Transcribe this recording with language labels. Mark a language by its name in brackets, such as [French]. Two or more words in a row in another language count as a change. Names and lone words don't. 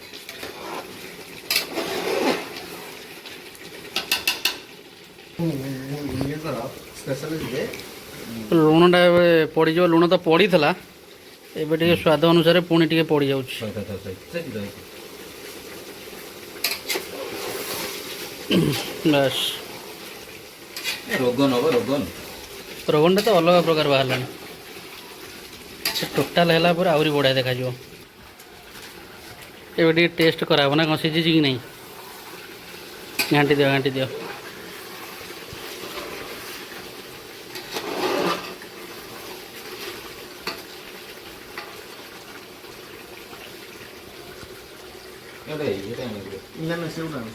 [Odia] ସ୍ପେଶାଲିଷ୍ଟ ଲୁଣଟା ଏବେ ପଡ଼ିଯିବ ଲୁଣ ତ ପଡ଼ିଥିଲା ଏବେ ଟିକେ ସ୍ୱାଦ ଅନୁସାରେ ପୁଣି ଟିକେ ପଡ଼ିଯାଉଛି ବାସ୍ [Hindi] रोगन हम रोगन [Odia] ରୋଗନଟା ତ ଅଲଗା ପ୍ରକାର ବାହାରିଲାଣି ସେ ଟୋଟାଲ୍ ହେଲା ପରେ ଆହୁରି ବଢ଼ିଆ ଦେଖାଯିବ ଏବେ ଟିକେ ଟେଷ୍ଟ କରାହେବ ନା କ'ଣ ସିଝିଛି କି ନାହିଁ ଘାଣ୍ଟି ଦିଅ ଘାଣ୍ଟି ଦିଅ ନା ନା ସେଗୁଡ଼ା